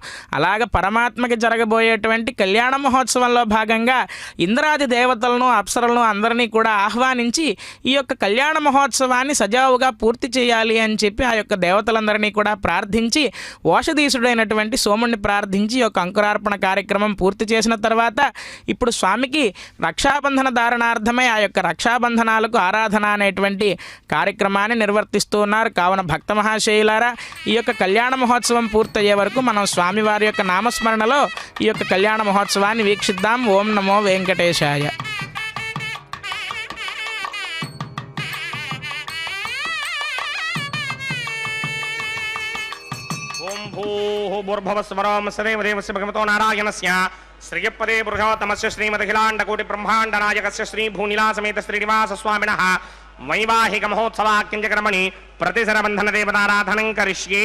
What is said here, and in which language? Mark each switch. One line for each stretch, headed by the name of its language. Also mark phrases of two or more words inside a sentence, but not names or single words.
Telugu: అలాగ పరమాత్మకి జరగబోయేటువంటి కళ్యాణ మహోత్సవంలో భాగంగా ఇంద్రాది దేవతలను, అప్సరలను అందరినీ కూడా ఆహ్వానించి ఈ యొక్క కళ్యాణ మహోత్సవాన్ని సజావుగా పూర్తి చేయాలి అని చెప్పి ఆ యొక్క దేవతలందరినీ కూడా ప్రార్థించి ఓషధీసుడైనటువంటి సోముడిని ప్రార్థించి ఈ యొక్క అంకురార్పణ కార్యక్రమం పూర్తి చేసిన తర్వాత ఇప్పుడు స్వామికి రక్షాబంధన ధారణార్థమై ఆ యొక్క రక్షాబంధనాలకు ఆరాధన అనేటువంటి కార్యక్రమాన్ని నిర్వర్తిస్తూ ఉన్నారు. కావున భక్త మహాశయులారా, ఈ యొక్క కళ్యాణ మహోత్సవం పూర్తయ్యే వరకు మనం స్వామివారి యొక్క నామస్మరణలో ఈ యొక్క కళ్యాణ మహోత్సవాన్ని వీక్షిద్దాం. ఓం నమో వెంకటేశాయ.
Sanskrit: भूर्भुवस्वरं सदेवदेवस्य भगवतो नारायणस्य श्रीयपदे पुरुषोत्तमस्य श्रीमदखिलाण्डकोटि ब्रह्माण्डनायकस्य श्रीभूनिलासमेत श्रीनिवासस्वामिनः वैवाहिक महोत्सवाख्यञ्जकर्मणि प्रतिसरबन्धनदेवताराधनं करिष्ये.